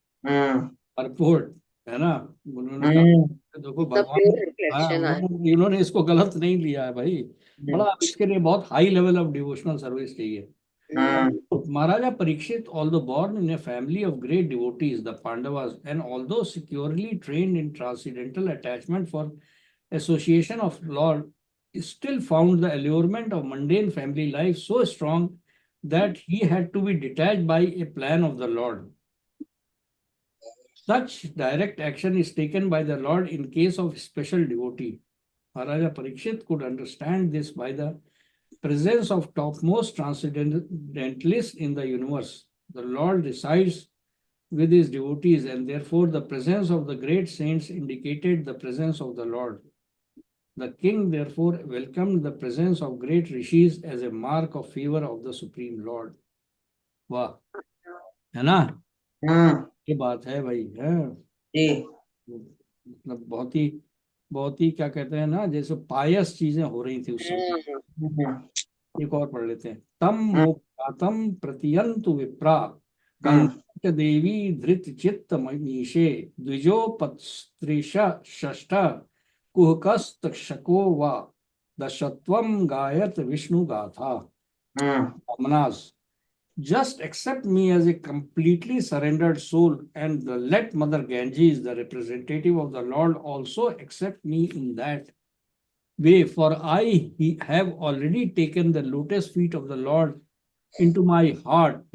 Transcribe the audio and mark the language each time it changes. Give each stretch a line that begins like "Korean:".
Hindi: Purport है ना, उन्होंने कहा देखो
English: The
Hindi: भगवान,
English: pure
Hindi: हाँ,
English: reflection.
Hindi: इन्होंने इसको गलत नहीं लिया है भाई। बड़ा इसके लिए बहुत
English: high level of devotional service
Hindi: चाहिए।
English: Maharaja Parikshit, although born in a family of great devotees, the Pandavas, and although securely trained in transcendental attachment for association of Lord, still found the allurement of mundane family life so strong that he had to be detached by a plan of the Lord. Such direct action is taken by the Lord in case of special devotee. Maharaja Parikshit could understand this by the presence of topmost transcendentalists in the universe. The Lord resides with his devotees, and therefore the presence of the great saints indicated the presence of the Lord. The king therefore welcomed the presence of great rishis as a mark of favor of the Supreme Lord.
Hindi: वाह, है ना? ये बात है भाई, है मतलब बहुत ही क्या कहते हैं ना, जैसे पायस चीजें हो रही थी उस समय। एक और पढ़ लेते हैं।
Sanskrit: तम मोक्षातम प्रतियंतु विप्रा कंक देवी धृत चित्त मनीषे द्विजोपत्स्त्रिश षष्ठ कुहकस्तक्षको वा दशत्वम गायत विष्णु गाथा।
English: Brahmanas, just accept me as a completely surrendered soul, and let Mother Ganges, the representative of the Lord, also accept me in that way, for I have already taken the lotus feet of the Lord into my heart.